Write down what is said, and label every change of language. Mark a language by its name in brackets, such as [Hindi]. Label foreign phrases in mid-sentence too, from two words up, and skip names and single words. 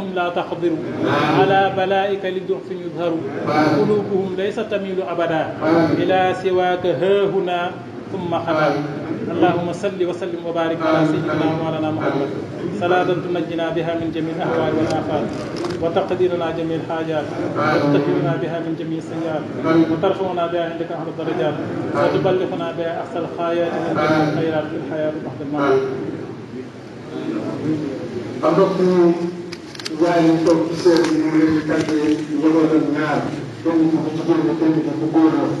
[Arabic] لا تقدر على بلائك لضعف يظهر قلوبهم ليس تميل أبدا إلى سواك هاهنا ثم خلا اللهم صل وسلم وبارك على سيدنا ومولانا محمد صلاة تنجينا بها من جميع الأهوال والآفات وتقديرنا جميع الحاجات وتطهرنا بها من جميع السيئات وترفعنا بها عندك أهل الدرجات وتبلغنا بها أحسن الخيرات من جميع الخيرات في الحياة بعد الموت. [Wolof] waaye toog ci seen bi mu leen di tàggee njabootam ñaar kenn ku ci jigéen kenn ku góor